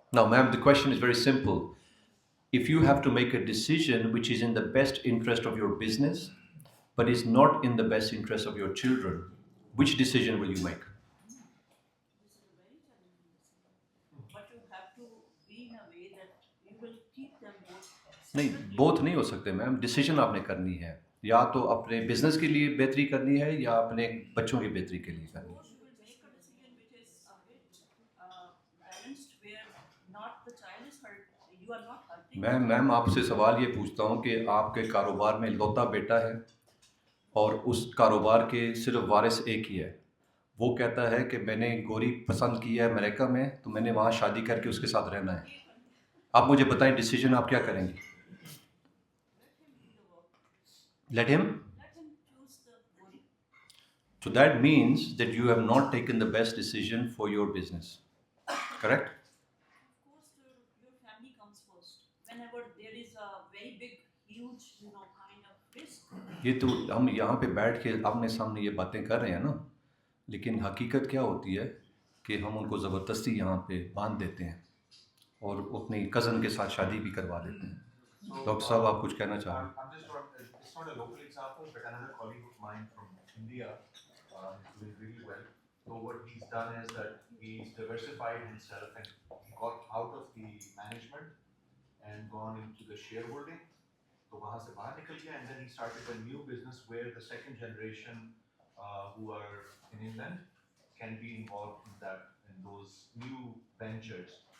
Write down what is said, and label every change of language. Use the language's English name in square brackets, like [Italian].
[English] Now, ma'am, the question is very simple. If you have to make a decision which is in the best interest of your business, but is not in the best interest of your children, which decision will you make? This is a very challenging decision. But you have to be in a way that you will keep them both. [Urdu] نہیں, [English] separately. [Urdu] Both نہیں ہو سکتے میم. Decision آپ نے کرنی ہے, یا تو اپنے بزنس کے لیے بہتری کرنی ہے یا اپنے بچوں کی بہتری کے لیے کرنی ہے. [English] Suppose you will make a decision which is a bit balanced, where not the child is hurt, you are not hurting. [Urdu] میم آپ سے سوال یہ پوچھتا ہوں کہ آپ کے کاروبار میں لوتا بیٹا ہے اور اس کاروبار کے صرف وارث ایک ہی ہے, وہ کہتا ہے کہ میں نے گوری پسند کی ہے امریکہ میں تو میں نے وہاں شادی کر کے اس کے ساتھ رہنا ہے. آپ مجھے بتائیں ڈیسیجن آپ کیا کریں گے؟ [English] Let him do the work. Let him. Let him choose the body. So that means that you have not taken the best decision for your business. Correct? Of course, your family comes first. Whenever there is a very big, huge, kind of risk. [Urdu] یہ تو ہم یہاں پہ بیٹھ کے آمنے سامنے یہ باتیں کر رہے ہیں نا, لیکن حقیقت کیا ہوتی ہے کہ ہم ان کو زبردستی یہاں پہ باندھ دیتے ہیں اور اپنی کزن کے ساتھ شادی بھی کروا دیتے ہیں. ڈاکٹر صاحب آپ کچھ کہنا چاہ رہے ہیں؟ [English] It's not a local example, but another colleague of mine from India is doing really well. So what he's done is that he's diversified himself and he got out of the management and gone into the shareholding. So [Urdu] wahan se bahar nikal gaya [English] and then he started a new business where the second generation who are in England can be involved in those new ventures.